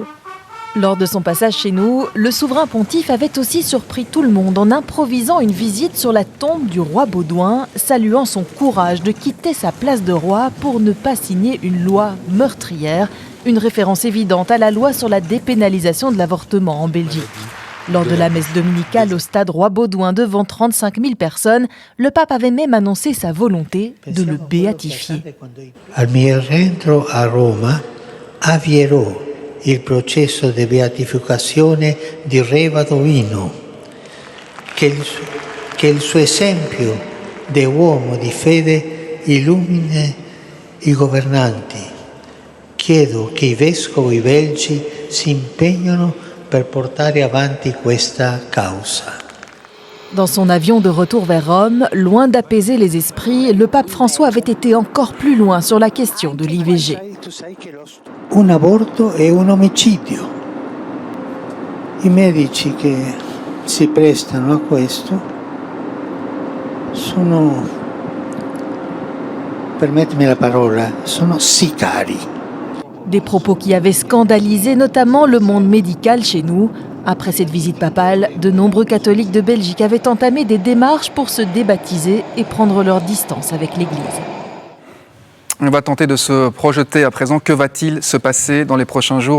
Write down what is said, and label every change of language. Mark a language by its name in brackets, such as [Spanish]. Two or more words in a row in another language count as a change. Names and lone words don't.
[French] Lors de son passage chez nous, le souverain pontife avait aussi surpris tout le monde en improvisant une visite sur la tombe du roi Baudouin, saluant son courage de quitter sa place de roi pour ne pas signer une loi meurtrière, une référence évidente à la loi sur la dépénalisation de l'avortement en Belgique. Lors de la messe dominicale au stade Roi Baudouin devant 35 000 personnes, le pape avait même annoncé sa volonté de le béatifier. [Italian] Al mio rientro a Roma avvierò il processo di beatificazione di Re Baudouin, che il suo esempio di uomo di fede illumini i governanti. Chiedo che i vescovi belgi si impegnino per portare avanti questa causa. [French] Dans son avion de retour vers Rome, loin d'apaiser les esprits, le pape François avait été encore plus loin sur la question de l'IVG. [Italian] Un aborto è un omicidio. I medici che si prestano a questo sono, permettimi la parola, sono sicari. [French] Des propos qui avaient scandalisé notamment le monde médical chez nous. Après cette visite papale, de nombreux catholiques de Belgique avaient entamé des démarches pour se débaptiser et prendre leur distance avec l'Église. On va tenter de se projeter à présent. Que va-t-il se passer dans les prochains jours?